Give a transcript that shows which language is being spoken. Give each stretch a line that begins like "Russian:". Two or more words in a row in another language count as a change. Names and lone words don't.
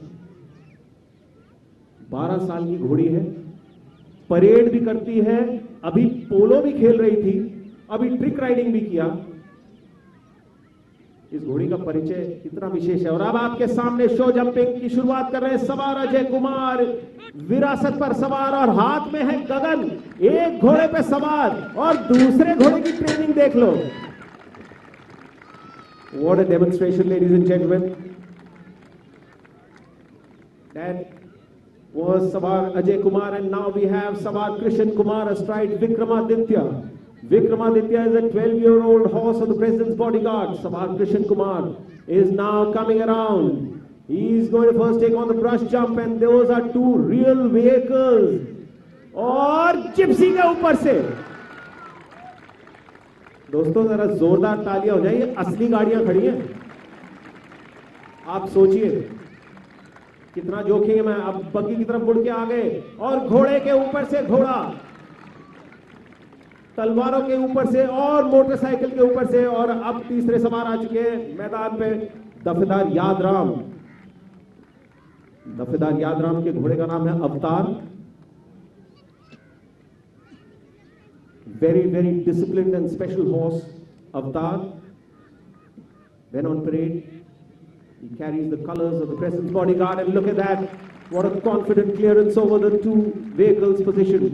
Hindi: 12 साल की घोड़ी है, परेड भी करती है, अभी पोलो भी खेल रही थी, अभी
English: trick riding
Hindi: भी किया। इस घोड़ी का परिचय कितना विशेष है। और अब आपके सामने
English: show jumping
Hindi: की शुरुआत कर रहे हैं सवार अजय कुमार, विरासत पर सवार और हाथ में है गगन, एक घोड़े पे सवार और दूसरे घोड़े की ट्रेनिंग देख लो।
English: What a demonstration, ladies and gentlemen. That was Savar Ajay Kumar, and now we have Savar Krishan Kumar astride Vikramaditya. Vikramaditya is a 12-year-old horse of the President's Bodyguard. Savar Krishan Kumar is now coming around. He is going to first take on the brush jump, and those are two real vehicles.
Hindi: और जिप्सी के ऊपर से दोस्तों जरा जोरदार तालियां हो जाए, ये असली गाड़ियां खड़ी हैं। आप सोचिए कितना जोखिम है। मैं अब बग्गी की तरफ मुड़ के आ गए और घोड़े के ऊपर से घोड़ा, तलवारों के ऊपर से और मोटरसाइकिल के ऊपर से, और अब तीसरे सवार आ चुके हैं मैदान पे, दफेदार यादराम। दफेदार यादराम के घोड़े का नाम है अवतार।
English: Very, very disciplined and special horse, Avatar. When on parade, he carries the colors of the President's Bodyguard, and look at that. What a confident clearance over the two vehicles position.